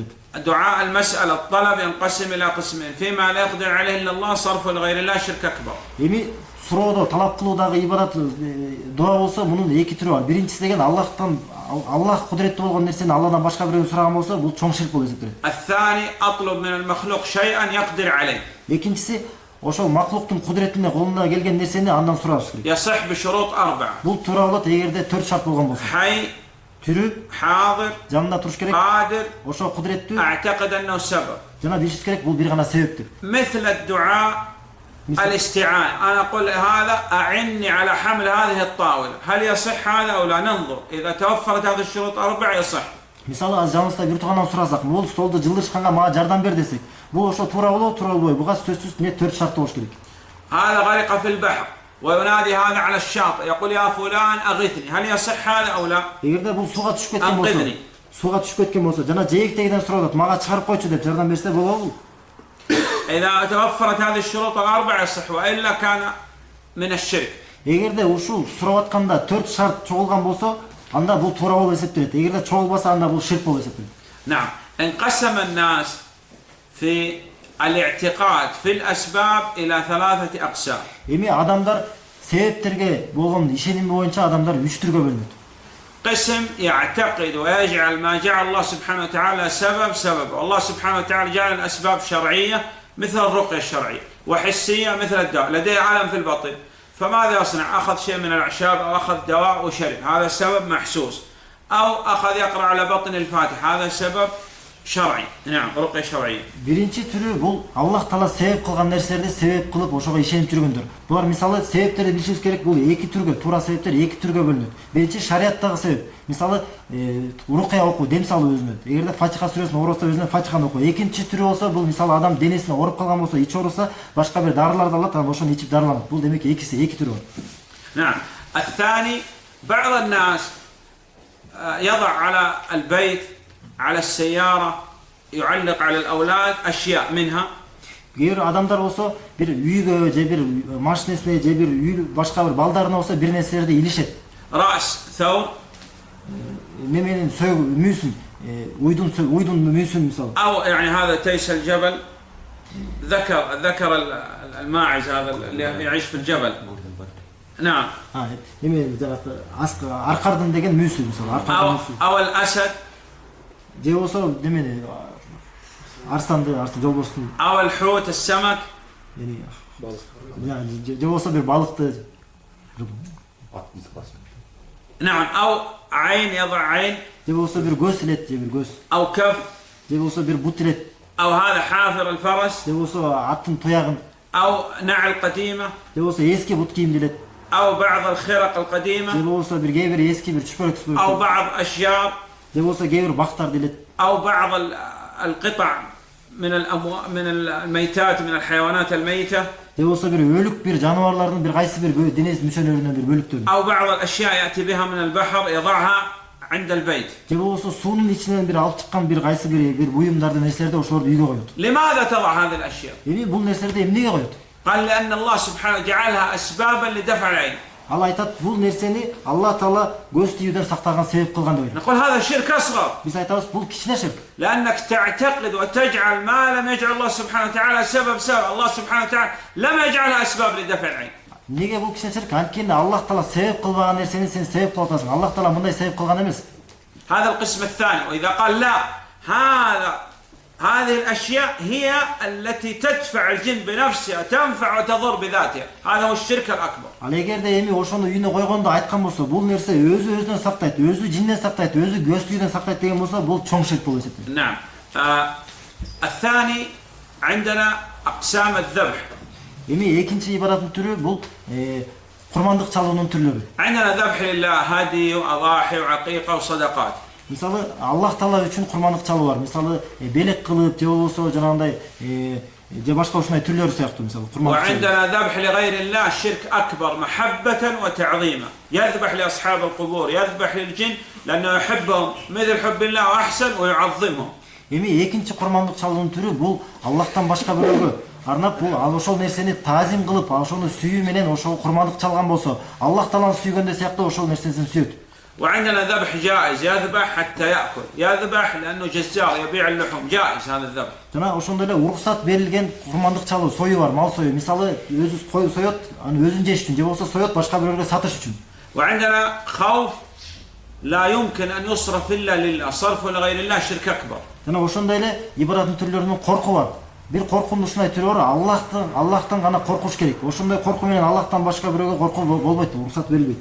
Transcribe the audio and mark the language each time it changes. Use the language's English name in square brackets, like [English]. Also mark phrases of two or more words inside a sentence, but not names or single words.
[Arabic] دعاء المسألة الطلب ينقسم إلى قسمين فيما لا يقدر عليه إلا الله صرف لغير الله شرك أكبر. [Kyrgyz] Эми суроодо талап кылуудагы ибадат дуа болсо, мунун эки түрү бар. Биринчиси деген Аллах кудуретти болгон нерсени Алладан башка бирөөнү сураган болсо, бул чоң ширк болуп эсептелет. [Arabic] الثاني أطلب من المخلوق شيئا يقدر عليه. [Kyrgyz] Экинчиси ошол маклуктун кудуретине колунан келген нерсени андан сураш керек. [Arabic] يصح بشروط أربعة. [Kyrgyz] Бул туура болот эгерде 4 шарт болгон болсо. [Arabic] حي [Kyrgyz] Түрү, [Arabic] حاضر [Kyrgyz] жанында туруш керек, [Arabic] قادر [Kyrgyz] ошол кудуреттүү, [Arabic] أعتقد أنه سبب. [Kyrgyz] жана билишибиз керек, бул бир гана себептир. [Arabic] مثل الدعاء الاستعانة أنا أقول هذا أعني على حمل هذه الطاولة هل يصح هذا أو لا ننظر إذا توفرت هذه الشروط أربعة يصح. [Kyrgyz] Мисалы аз жаныбызда бир туугандан сурасак, бул столду жылдырышканга мага жардам бер десек, бул ошо туура болобу, туура болбойбу? Буга сөзсүз 4 шарт болуш керек. [Arabic] هذا غرق في البحر وينادي هذا على الشاطئ يقول يا فلان أغثني هل يصح هذا أو لا؟ [Kyrgyz] Эгерде бул сууга түшүп кеткен болсо, жана жээктегиден сурап атат, мага чыгарып койчу деп жардам берсе болобу? [Arabic] إذا توفرت هذه الشروط الأربعة يصح وإلا كان من الشرك. [Kyrgyz] Эгерде ушул сурап атканда 4 шарт чогулган болсо, анда бул туура болуп эсептелет. Эгерде чогулбаса, анда бул ширк болуп эсептелет. [Arabic] نعم انقسم الناس في الاعتقاد في الأسباب إلى ثلاثة أقسام. [Kyrgyz] Эми адамдар себептерге болгон ишеними боюнча адамдар 3 түргө бөлүнөт. [Arabic] قسم يعتقد ويجعل ما جعل الله سبحانه وتعالى سبب والله سبحانه وتعالى جعل الأسباب شرعية مثل الرقية الشرعية وحسية مثل الدواء لديه ألم في البطن فماذا يصنع؟ أخذ شيء من الأعشاب أو أخذ دواء وشرب هذا سبب محسوس أو أخذ يقرأ على بطن الفاتحة هذا سبب شرعي. نعم رقية شرعية. [Kyrgyz] Биринчи түрү бул Аллах Таала себеп кылган нерселерди себеп кылып ошого ишенип жүргөндөр. Булар мисалы себептерди билишибиз керек, бул эки түргө, туура себептер эки түргө бөлүнөт. Биринчи шариаттагы себеп. Мисалы рукия окуу, дем салуу өзүнө. Эгерде Фатиха сүрөсүн оорусо өзүнө Фатиханы окуу. Экинчи түрү болсо бул мисалы адам денесине ооруп калган болсо, ич ооруса, башка бир дарыларды алат, анан ошону ичип дарыланат. Бул демек эки түрү бар. [Arabic] نعم. الثاني بعض الناس يضع على البيت على السيارة يعلق على الأولاد أشياء منها. [Kyrgyz] Эгер адамдар болсо бир үйгө же бир машинесине же бир үй башка бир балдарына болсо бир нерселерди илишет. [Arabic] رأس ثوب. [Kyrgyz] Неменин мүйсүн, уйдун мүйсүн мисалы. [Arabic] أو يعني هذا تيس الجبل ذكر الماعز هذا اللي يعيش في الجبل. نعم. [Kyrgyz] Эми аркардын деген мүйсү мисалы, аркардын мүйсү. [Arabic] أو الأسد. [Kyrgyz] Же болсо демени арстан жолборстун. [Arabic] أو الحوت السمك. [Kyrgyz] Же болсо бир балыкты. [Arabic] نعم. أو عين يضع عين. [Kyrgyz] Же болсо бир көз илет, же бир көз. [Arabic] أو كف. [Kyrgyz] Же болсо бир бут илет. [Arabic] أو هذا حافر الفرس. [Kyrgyz] Же болсо аттын туягын. [Arabic] أو نعل قديمة. [Kyrgyz] Же болсо эски бут кийимди илет. [Arabic] أو بعض الخرق [Kyrgyz] Же [Arabic] القديمة. [Kyrgyz] болсо бир кээ бир эски бир чүпөрөк. [Arabic] أو بعض أشجار. [Kyrgyz] Же болсо кээ бир бактарды илет. [Arabic] أو بعض القطع من الميتات من الحيوانات الميتة. [Kyrgyz] Же болсо бир өлүк бир жаныбарлардын бир кайсы бир денес мүчөлөрүнөн бир бөлүктөр. [Arabic] أو بعض الأشياء يأتي بها من البحر يضعها عند البيت. [Kyrgyz] Же болсо суунун ичинен бир алып чыккан бир кайсы бир буюмдарды нерселерди ошолорду үйгө коёт. [Arabic] لماذا تضع هذه الأشياء؟ [Kyrgyz] Эми бул нерселерди эмнеге коёт? [Arabic] قال لأن الله سبحانه جعلها أسبابا لدفع العين. [Kyrgyz] Ал айтат, бул нерсени Алла Таала көз тиюдөн сактаган себеп кылган деп айтат. [Arabic] نقول هذا شرك أصغر. [Kyrgyz] Биз айтабыз, бул кичине ширк. [Arabic] لأنك تعتقد وتجعل ما لم يجعل الله سبحانه وتعالى سبب. الله سبحانه وتعالى لم يجعلها أسباب لدفع العين. [Kyrgyz] Неге бул кичине ширк? Анткени Аллах Таала себеп кылбаган нерсени сен себеп кылып атасың. Аллах Таала мындай себеп кылган эмес. [Arabic] هذا القسم الثاني. وإذا قال لا هذه الأشياء هي التي تدفع الجن بنفسها تنفع وتضر بذاتها. هذا هو الشرك الأكبر. [Kyrgyz] Ал эгерде эми ошону үйүнө койгондо айткан болсо, бул нерсе өзүнөн сактайт, өзү жинден сактайт, өзү көз тиюдөн сактайт деген болсо, бул чоң ширк болуп эсептелет. [Arabic] نعم. الثاني عندنا أقسام الذبح. [Kyrgyz] Эми экинчи ибадаттын түрү бул курмандык чалуунун түрлөрү. [Arabic] عندنا ذبح لله هدي وأضاحي وعقيقة وصدقات. [Kyrgyz] Мисалы, Аллах Таала үчүн курмандык чалуу бар. Мисалы, белек кылып, же болбосо жанагындай же башка ушундай түрлөрү сыяктуу, мисалы, курмандык. [Arabic] وعندنا ذبح لغير الله شرك أكبر محبة وتعظيما. يذبح لأصحاب القبور، يذبح للجن لأنه يحبهم مثل حب الله وأحسن ويعظمهم. [Kyrgyz] Эми экинчи курмандык чалуунун түрү бул Аллахтан башка бирөөгө арнап бул ошол нерсени таазим кылып, ошону сүйүү менен ошого курмандык чалган болсо, Аллах Тааланы сүйгөндө сыяктуу ошол нерсесин сүйөт. [Arabic] وعندنا ذبح جائز، يذبح حتى يأكل، يذبح لأنه جزار يبيع اللحوم، جائز هذا الذبح. [Kyrgyz] Жана ошондой эле уруксат берилген курмандык чалуу, сою бар, мал сою. Мисалы, өзү кой соёт, аны өзүн жеш үчүн, же болсо соёт башка бирөөгө сатыш үчүн. [Arabic] وعندنا خوف لا يمكن أن يصرف إلا لله، صرفه لغير الله شرك أكبر. [Kyrgyz] Жана ошондой эле ибадаттын түрлөрүнүн корку бар. Бир коркунун ушундай түрү бар, Аллахтан гана коркуш керек. Ошондой корку менен Аллахтан башка бирөөгө коркуу болбойт, уруксат берилбейт.